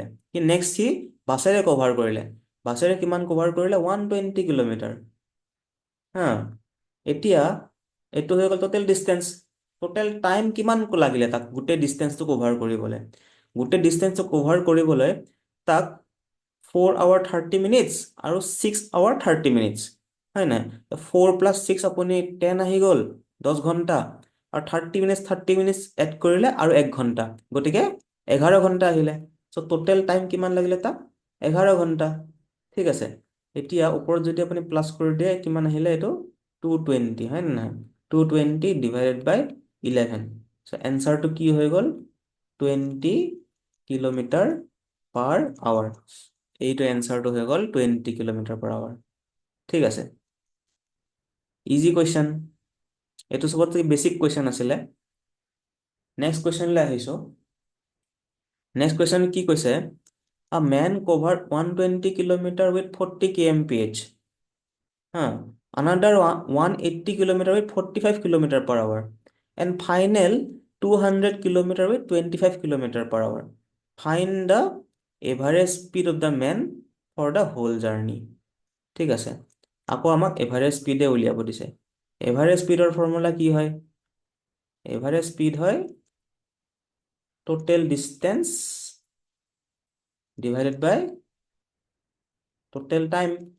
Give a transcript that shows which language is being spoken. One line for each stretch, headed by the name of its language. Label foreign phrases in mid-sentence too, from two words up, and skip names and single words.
Assamese: সি বাছেৰে কভাৰ কৰিলে। বাছেৰে কিমান কভাৰ কৰিলে? 120 কিলোমিটাৰ। হা, এতিয়া এইটো হৈ গ'ল
English: total distance. total time
Assamese: কিমান লাগিলে তাক গোটেই ডিষ্টেন্সটো কভাৰ কৰিবলৈ? গোটেই ডিষ্টেন্সটো কভাৰ কৰিবলৈ তাক
English: 4 hour 30 minutes
Assamese: আৰু
English: 6 hour 30 minutes,
Assamese: হয় নাই? 4 + 6 আপুনি 10 আহি গ'ল, 10 ঘণ্টা, আৰু 30 minutes এড কৰিলে আৰু 1 ঘণ্টা, গতিকে 11 ঘণ্টা আহিলে। চ'
English: total time
Assamese: কিমান লাগিলে তাক? 11 ঘণ্টা। ঠিক আছে। এতিয়া ওপৰত যদি আপুনি প্লাছ কৰি দিয়ে, কিমান আহিলে? এইটো 220, হয় নে নহয়? 220
English: divided by
Assamese: 11.
English: So answer to
Assamese: কি হৈ গল 20
English: kilometer per hour.
Assamese: এইটো এনসাৰটো হৈ গল 20
English: kilometer per hour.
Assamese: ঠিক আছে,
English: easy question,
Assamese: এইটো চবতকৈ
English: basic question
Assamese: আছিলে।
English: next question
Assamese: আহিছো।
English: next question
Assamese: কি কৈছে,
English: a man covered 120 kilometer with 40 kmph. Another 180 kilometer with 45 kilometer per hour, and final 200 kilometer with 25 kilometer per hour. Find the average speed of the man for the whole journey.
Assamese: ঠিক আছে, আকৌ আমাক
English: average speed
Assamese: উলিয়াব দিছে।
English: average speed
Assamese: ফৰ্মুলা কি হয়?
English: average speed
Assamese: হয়
English: total distance divided by total time.